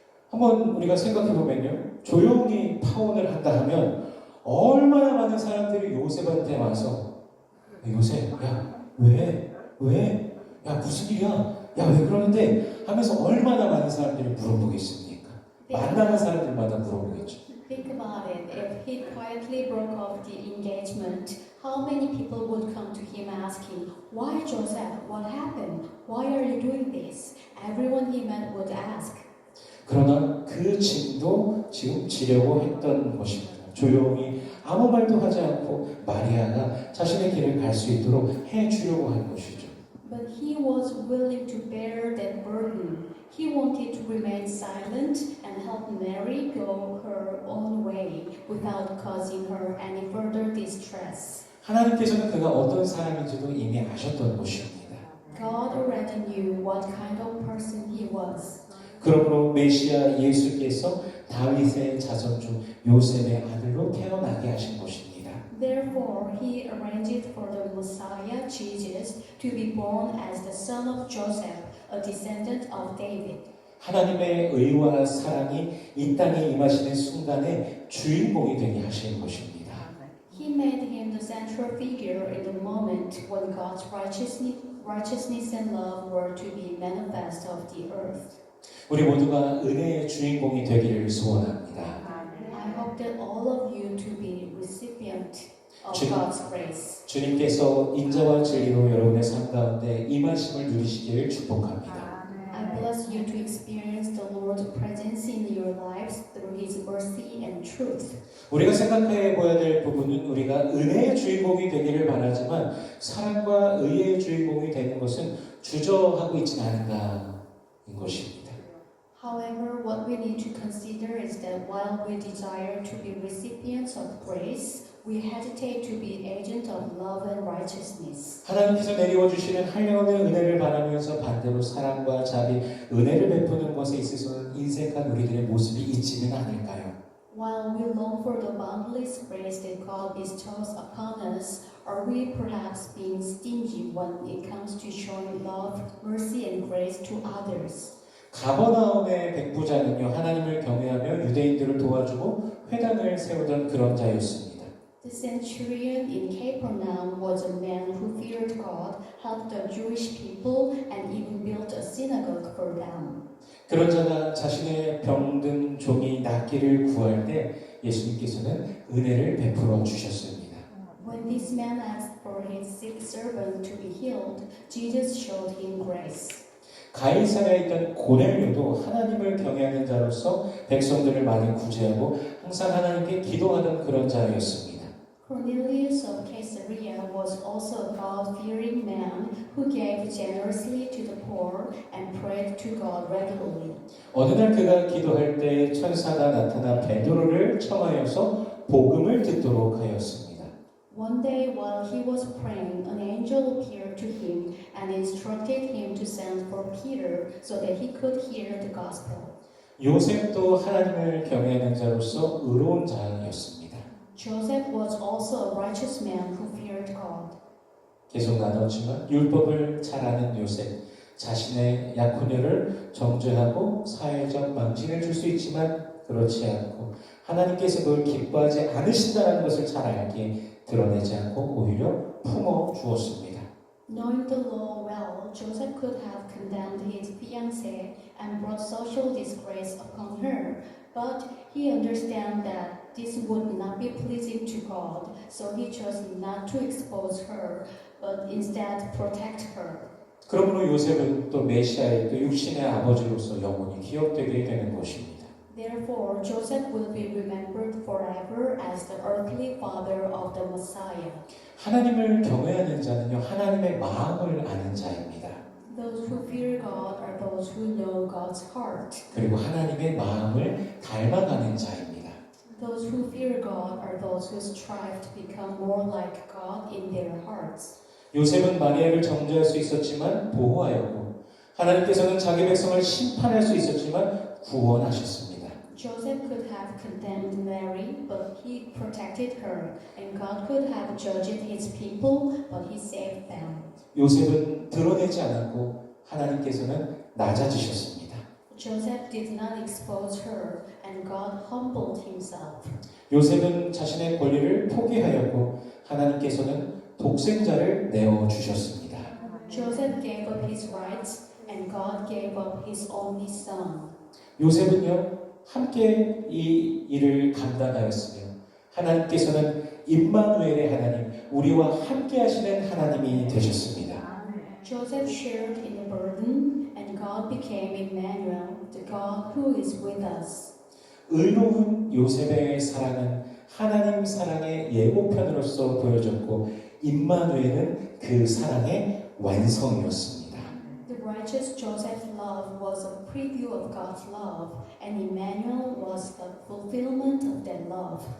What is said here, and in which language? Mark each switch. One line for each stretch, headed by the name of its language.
Korean: 한번 우리가 생각해 보면요, 조용히 파혼을 한다 하면 얼마나 많은 사람들이 요셉한테 와서 요셉, 야, 왜? 야, 무슨 일이야? 야, 왜 그러는데? 하면서 얼마나 많은 사람들이 물어보겠습니까? 만나는 사람들마다 물어보겠죠.
English: Think about it. If he quietly broke off the engagement, how many people would come to him asking, "Why, Joseph? What happened? Why are you doing this?" Everyone he met would ask.
Korean: 그러나 그 짐도 지금 지려고 했던 것입니다. 조용히 아무 말도 하지 않고 마리아가 자신의 길을 갈 수 있도록 해주려고 한 것이죠.
English: But he was willing to bear that burden. He wanted to remain silent and help Mary go her own way without causing her any further distress.
Korean: 하나님께서는 그가 어떤 사람인지도 이미 아셨던 것입니다.
English: God already knew what kind of person he was.
Korean: 그러므로 메시아 예수께서 다윗의 자손 중 요셉의 아들로 태어나게 하신 것입니다.
English: Therefore, he arranged for the Messiah, Jesus, to be born as the son of Joseph, a descendant of David.
Korean: 하나님의 의와 사랑이 이 땅에 임하시는 순간에 주인공이 되게 하신 것입니다.
English: He made him the central figure in the moment when God's righteousness and love were to be manifest of the earth.
Korean: 우리 모두가 은혜의 주인공이 되기를 소원합니다.
English: I hope that all of you to be recipient of
Korean: 주-
English: God's grace.
Korean: 주님께서 인자와 진리로 여러분의 삶 가운데 임하심을 누리시기를 축복합니다.
English: I bless you to experience the Lord's presence in your lives through His mercy and truth.
Korean: 우리가 생각해 보아야 될 부분은 우리가 은혜의 주인공이 되기를 바라지만 사랑과 의의 주인공이 되는 것은 주저하고 있지는 않은가인 것입니다.
English: However, what we need to consider is that while we desire to be recipients of grace, we hesitate to be agents of love and righteousness.
Korean: 하나님께서 내리워 주시는 한량없는 은혜를 바라면서 반대로 사랑과 자비, 은혜를 베푸는 것에 있어서는 인색한 우리들의 모습이 있지는 않을까요?
English: While we long for the boundless grace that God bestows upon us, are we perhaps being stingy when it comes to showing love, mercy, and grace to others?
Korean: 가버나움의 백부장은요, 하나님을 경외하며 유대인들을 도와주고 회당을 세우던 그런 자였습니다.
English: The centurion in Capernaum was a man who feared God, helped the Jewish people, and even built a synagogue for them.
Korean: 그런 자가 자신의 병든 종이 낫기를 구할 때 예수님께서는 은혜를 베풀어 주셨습니다.
English: When this man asked for his sick servant to be healed, Jesus showed him grace.
Korean: 가이사랴에 있던 고넬료도 하나님을 경외하는 자로서 백성들을 많이 구제하고 항상 하나님께 기도하던 그런 자였습니다.
English: Cornelius of Caesarea was also a God-fearing man who gave generously to the poor and prayed to God regularly.
Korean: 어느 날 그가 기도할 때 천사가 나타나 베드로를 청하여서 복음을 듣도록 하였습니다.
English: One day while he was praying, an angel appeared to him and instructed him to send for Peter so that he could hear the gospel.
Korean: 요셉도 하나님을 경외하는 자로서 의로운 자였습니다.
English: Joseph was also a righteous man who feared God.
Korean: 계속 나눴지만 율법을 잘 아는 요셉, 자신의 약혼녀를 정죄하고 사회적 망신을 줄 수 있지만 그렇지 않고 하나님께서 그걸 기뻐하지 않으신다는 것을 잘 알기에 드러내지 않고 오히려 품어 주었습니다.
English: Knowing the law well, Joseph could have condemned his fiancée and brought social disgrace upon her, but he understood that this would not be pleasing to God, so he chose not to expose her, but instead protect her.
Korean: 그러므로 요셉은 또 메시아의 또 육신의 아버지로서 영원히 기억되게 되는 것입니다.
English: Therefore, Joseph will be remembered forever as the earthly father of the Messiah.
Korean: 하나님을 경외하는 자는요, 하나님의 마음을 아는 자입니다.
English: Those who fear God are those who know God's heart.
Korean: 그리고 하나님의 마음을 닮아가는 자입니다.
English: Those who fear God are those who strive to become more like God in their hearts.
Korean: 요셉은 마리아를 정죄할 수 있었지만 보호하였고 하나님께서는 자기 백성을 심판할 수 있었지만 구원하셨습니다.
English: Joseph could have condemned Mary, but he protected her, and God could have judged his people, but he saved them.
Korean: 요셉은 드러내지 않았고 하나님께서는 낮아지셨습니다.
English: Joseph did not expose her, and God humbled himself.
Korean: 요셉은 자신의 권리를 포기하였고 하나님께서는 독생자를 내어 주셨습니다.
English: Joseph gave up his rights, and God gave up his only son.
Korean: 요셉은요 함께 이 일을 감당하였으며 하나님께서는 임마누엘의 하나님, 우리와 함께 하시는 하나님이 되셨습니다.
English: Joseph shared in the burden, and God became Emmanuel, the God who is with us.
Korean: 의로운 요셉의 사랑은 하나님 사랑의 예고편으로서 보여졌고 임마누엘은 그 사랑의 완성이었습니다.
English: The righteous Joseph's love was a preview of God's love, and Emmanuel was the fulfillment of that love.